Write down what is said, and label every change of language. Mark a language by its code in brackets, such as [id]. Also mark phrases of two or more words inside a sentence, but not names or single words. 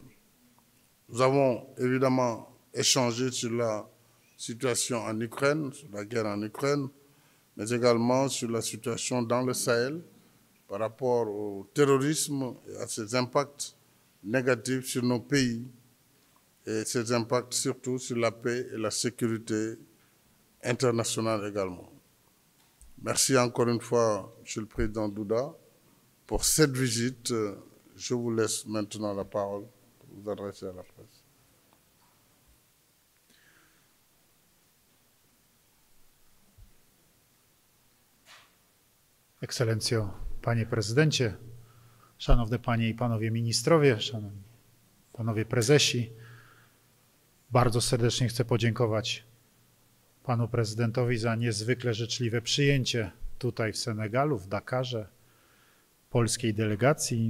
[fr] Nous avons évidemment échangé sur la situation en Ukraine, sur la guerre en Ukraine, mais également sur la situation dans le Sahel par rapport au terrorisme et à ses impacts négatifs sur nos pays et ses impacts surtout sur la paix et la sécurité internationale également. Merci encore une fois, Monsieur le Président Duda, pour cette visite. Je vous laisse maintenant la parole pour vous adresser à la presse. [pl] Ekscelencjo, Panie Prezydencie, Szanowne Panie i Panowie Ministrowie, Szanowni Panowie Prezesi, Bardzo serdecznie chcę podziękować panu prezydentowi za niezwykle życzliwe przyjęcie tutaj w Senegalu, w Dakarze, polskiej delegacji.